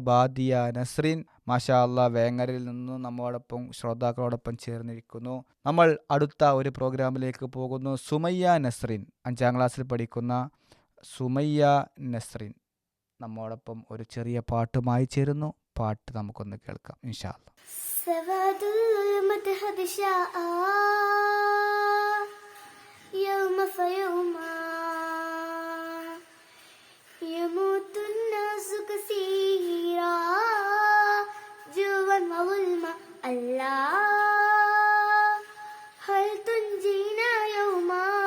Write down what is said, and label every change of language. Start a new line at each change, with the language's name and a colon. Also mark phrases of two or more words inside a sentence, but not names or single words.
Malayalam: ബാദിയ നസ്രീൻ
Arabic: ما شاء الله
Malayalam: വേങ്ങരയിൽ നിന്നും നമ്മോടൊപ്പം ശ്രോതാക്കളോടൊപ്പം ചേർന്നിരിക്കുന്നു. നമ്മൾ അടുത്ത ഒരു പ്രോഗ്രാമിലേക്ക് പോകുന്നു. സുമയ്യ നസ്രീൻ, 5ാം ക്ലാസ്സിൽ പഠിക്കുന്ന സുമയ്യ നസ്രീൻ നമ്മോടൊപ്പം ഒരു ചെറിയ പാട്ടുമായി ചേരുന്നു. പാട്ട് നമുക്കൊന്ന് കേൾക്കാം
Arabic: إن شاء الله. سواد الظلمة قد شاء يوم فيوما يموت الناس كثيرا جوا وظلما الله هل تنجينا يوما